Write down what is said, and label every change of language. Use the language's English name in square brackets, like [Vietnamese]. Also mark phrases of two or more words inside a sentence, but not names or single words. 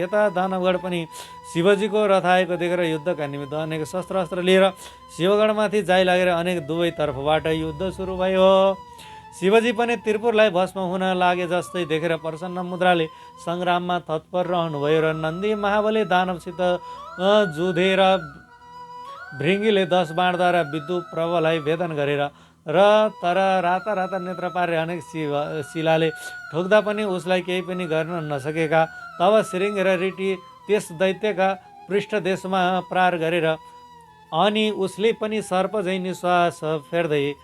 [Nepali] यता दानवगढ पनि शिवजीको रथ आएको देखेर युद्धका निमित्त अनेक शस्त्र अस्त्र लिएर शिवगढमाथि जाइ लागेर अनेक दुवै तर्फबाट युद्ध सुरु भयो। शिवजी पनि त्रिपुरलाई भस्म हुन लागे जस्तै देखेर प्रसन्न मुद्राले सङ्ग्राममा तत्पर रहनुभयो र नन्दी महाबली दानवसित जुधेर भृङ्गीले 10 बाणद्वारा विद्युत प्रबललाई भेदन गरेर र तर राता राता नेत्र पारे अनेक शिलाले ठोक्दा पनि उसलाई केही पनि गर्न नसकेका तब श्रृङ्ग र रिटी त्यस दैत्यका पृष्ठदेशमा प्रहार गरेर अनि उसले पनि सर्प झैँ निश्वास फेर्दै